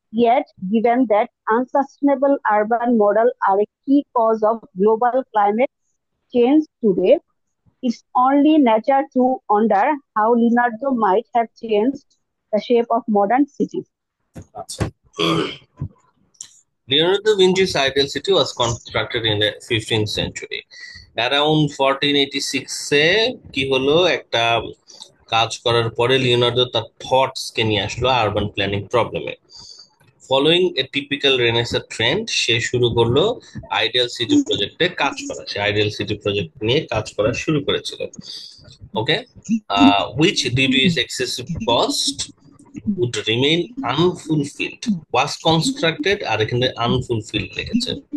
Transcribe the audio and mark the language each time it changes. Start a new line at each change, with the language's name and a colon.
English: Yet, given that unsustainable urban models are a key cause of global climate change today, it's only natural to wonder how Leonardo might have changed the shape of modern cities. Leonardo da Vinci's ideal city was constructed in the 15th century. Around 1486
Bangla: এ কি হলো, একটা কাজ করার পরে Leonardo তার thoughts কে নিয়ে আসলো urban planning প্রবলেমে।
English: following a typical renaissance trend,
Bangla: সে শুরু করলো আইডিয়াল সিটি প্রজেক্টে কাজ করা। সে আইডিয়াল সিটি প্রজেক্ট নিয়ে কাজ করা শুরু করেছিল।
English: okay, which due to its excessive cost would remain unfulfilled, was constructed,
Bangla: আর এখানে unfulfilled লিখেছে।